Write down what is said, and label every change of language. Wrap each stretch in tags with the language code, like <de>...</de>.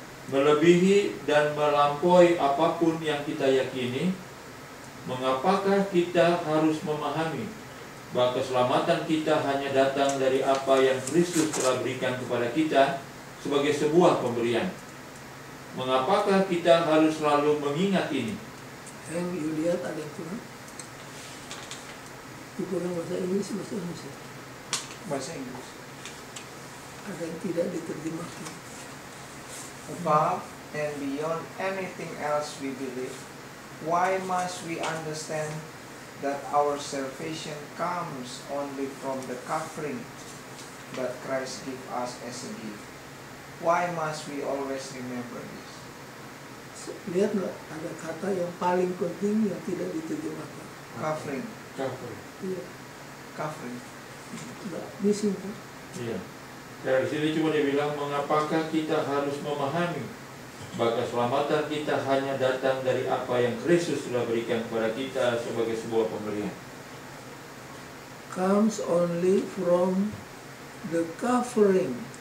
<id>Melebihi dan melampaui apapun yang kita yakini, mengapakah kita harus memahami bahwa keselamatan kita hanya datang dari apa yang Kristus telah berikan kepada kita sebagai sebuah pemberian. Mengapakah kita harus selalu mengingat ini? Yang you lihat ada yang kurang? Itu kurang bahasa Inggris, bahasa Indonesia. Bahasa Inggris. Ada yang tidak diterjemahkan.</id> <en>Above and beyond anything else we believe, why must we understand that our salvation comes only from the covering that Christ gave us as a gift? Why must we always remember this?</en> <id>Lihat nggak, ada kata yang paling penting yang tidak diterjemahkan.</id> <en>Covering.</en> <id>Iya,</id> <en>Covering.</en> <id>nggak missing kan? Iya. Dari sini cuma dia bilang, mengapakah kita harus memahami bahwa keselamatan kita hanya datang dari apa yang Kristus sudah berikan kepada kita sebagai sebuah pemberian.</id> <en>Comes only from the covering.</en>